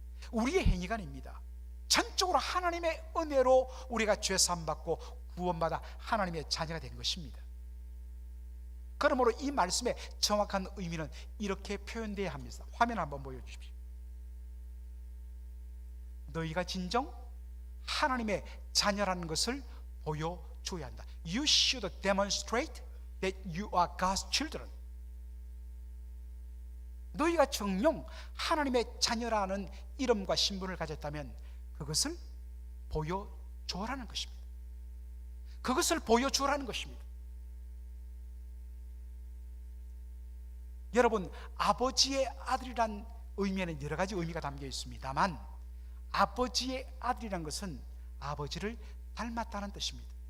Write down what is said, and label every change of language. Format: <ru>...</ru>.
<ko>우리의 행위가 아닙니다. 전적으로 하나님의 은혜로 우리가 죄 사함 받고 구원받아 하나님의 자녀가 된 것입니다. 그러므로 이 말씀의 정확한 의미는 이렇게 표현되어야 합니다. 화면 한번 보여주십시오. 너희가 진정 하나님의 자녀라는 것을 보여줘야 한다.</ko> <en>You should demonstrate that you are God's children.</en> <ko>너희가 정녕 하나님의 자녀라는 이름과 신분을 가졌다면 그것을 보여줘라는 것입니다. 그것을 보여주라는 것입니다. 여러분, 아버지의 아들이란 의미에는 여러 가지 의미가 담겨 있습니다만 아버지의 아들이란 것은 아버지를 닮았다는 뜻입니다.</ko>